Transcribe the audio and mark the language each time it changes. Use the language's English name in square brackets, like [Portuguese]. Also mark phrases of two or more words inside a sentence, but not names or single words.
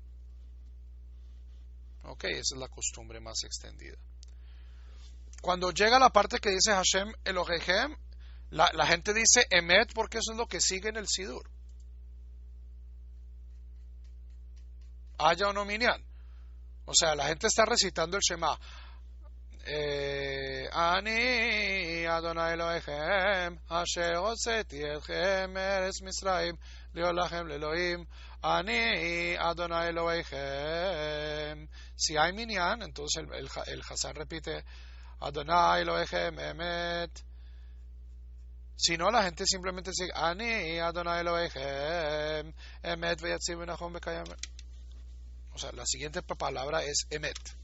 [Spanish] Ok, esa es la costumbre más extendida. Cuando llega la parte que dice [Hebrew] השם אלוהיכם, [Spanish] la gente dice Emet porque eso es lo que sigue en el Sidur. Haya o no minyan. O sea, la gente está recitando el Shema. [Hebrew] אני אדוני אלוהיכם אשר הוצאתי אתכם מארץ מצרים לכם לאלוהים אני אדוני אלוהיכם. [Spanish] Si hay minyan, entonces el Hazán repite [Hebrew] אדוני אלוהיכם אמת. [Spanish] Si no, la gente simplemente dice [Hebrew] אני אדוני אלוהיכם אמת ויציב ונכון וקיים. [Spanish] O sea, la siguiente palabra es Emet.